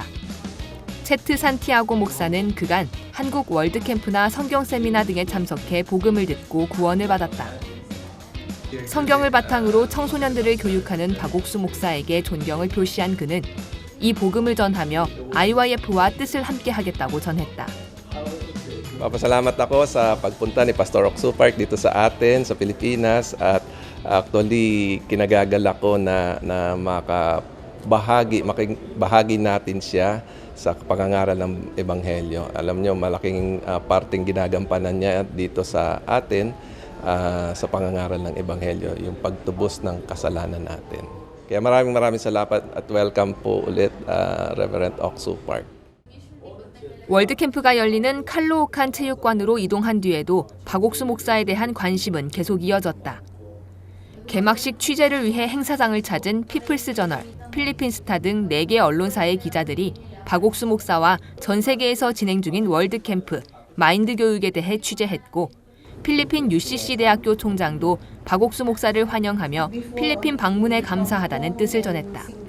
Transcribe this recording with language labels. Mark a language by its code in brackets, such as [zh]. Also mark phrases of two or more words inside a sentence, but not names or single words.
[ko] 채트 산티아고 목사는 그간 한국 월드캠프나 성경세미나 등에 참석해 복음을 듣고 구원을 받았다. 성경을 바탕으로 청소년들을 교육하는 박옥수 목사에게 존경을 표시한 그는 이 복음을 전하며 IYF와 뜻을 함께 하겠다고 전했다. [tl] Papasalamat ako sa pagpunta ni Pastor Okso Park dito sa atin, sa Pilipinas, at actually kinagagalak ko na makibahagi natin siya sa pangangaral ng Ebanghelyo. Alam nyo, malaking parting ginagampanan niya dito sa atin sa pangangaral ng Ebanghelyo, yung pagtubos ng kasalanan natin. Kaya maraming salamat at welcome po ulit Reverend Okso Park. [ko] 월드캠프가 열리는 칼로오칸 체육관으로 이동한 뒤에도 박옥수 목사에 대한 관심은 계속 이어졌다. 개막식 취재를 위해 행사장을 찾은 피플스저널, 필리핀스타 등 4개 언론사의 기자들이 박옥수 목사와 전 세계에서 진행 중인 월드캠프, 마인드 교육에 대해 취재했고 필리핀 UCC 대학교 총장도 박옥수 목사를 환영하며 필리핀 방문에 감사하다는 뜻을 전했다.